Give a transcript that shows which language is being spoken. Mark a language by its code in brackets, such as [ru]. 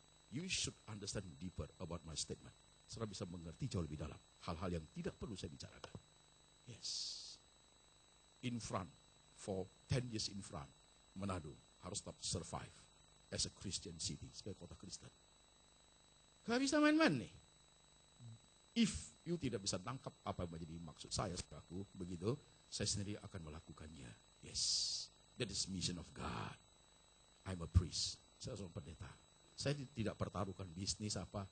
[en] You should understand deeper about my statement. [id] Saudara bisa mengerti jauh lebih dalam hal-hal yang tidak perlu saya bicarakan. [en] Yes. In front, for 10 years in front, Manado [id] harus tetap [en] survive as a Christian city, [id] sebagai kota Kristen. Gak bisa main-main nih. [en] If you [id] tidak bisa tangkap apa yang menjadi maksud saya, saudaraku, begitu, saya sendiri akan melakukannya. [en] Yes, that is mission of God. I'm a priest. [id] Saya seorang pendeta. Saya tidak pertaruhkan bisnis apa.